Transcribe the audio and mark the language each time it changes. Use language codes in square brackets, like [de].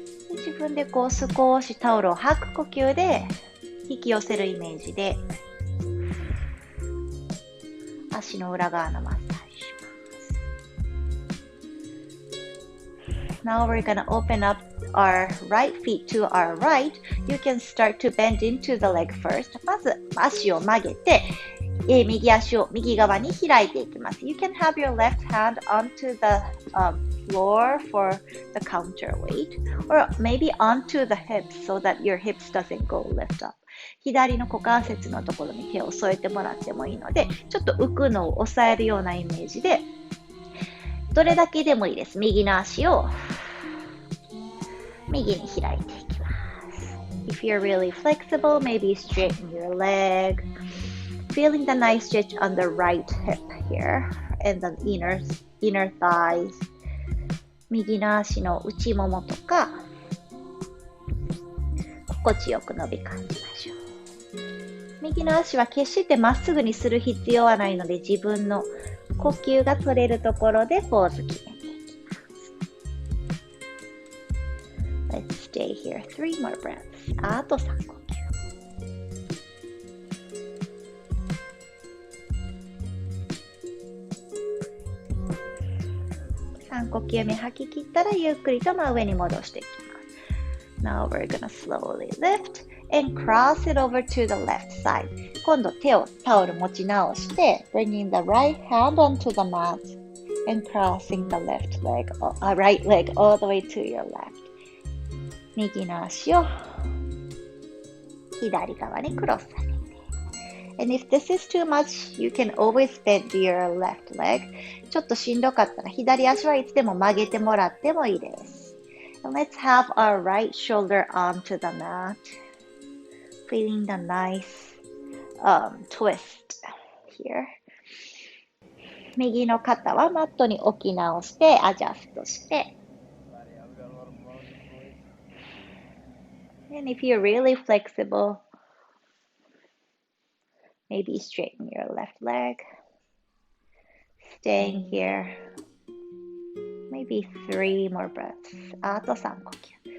[ja] 自分でこう少しタオルを吐く呼吸で引き寄せるイメージで足の裏側のマッサージします。 [en] Now we're gonna open up our right feet to our right. You can start to bend into the leg first. [ja] まず足を曲げて、右足を右側に開いていきます。 [en] You can have your left hand onto the floor for the counterweight or maybe onto the hips so that your hips doesn't go lift up. [ja] 左の股関節のところに手を添えてもらってもいいので、ちょっと浮くのを抑えるようなイメージで、どれだけでもいいです。右の足を右に開いていきます。 [en] If you're really flexible, maybe straighten your leg. Feeling the nice stretch on the right hip here and the inner thighs. [ja] 右の足の内ももとか心地よく伸び感じましょう。右の足は決してまっすぐにする必要はないので、自分の呼吸が取れるところでポーズ決めていきます。 [en] Let's stay here 3 more breaths. [ja] あと3呼吸。 3呼吸目吐き切ったらゆっくりと真上に戻していきます。 [en] Now we're gonna slowly lift and cross it over to the left side. [ja] 今度タオル持ち直して [en] bringing the right hand onto the mat and crossing the right leg all the way to your left. [ja] 右の足を左側にクロスさせて。 [en] And if this is too much, you can always bend your left leg. [ja] ちょっとしんどかったら左足はいつでも曲げてもらってもいいです。 [en] And let's have our right shoulder onto the mat. Feeling the nice twist here. [ja] 右の肩はマットに置き直してアジャストして。 [en] And if you're really flexible, maybe straighten your left leg. Staying here. Maybe 3 more breaths. [ja] あと3呼吸。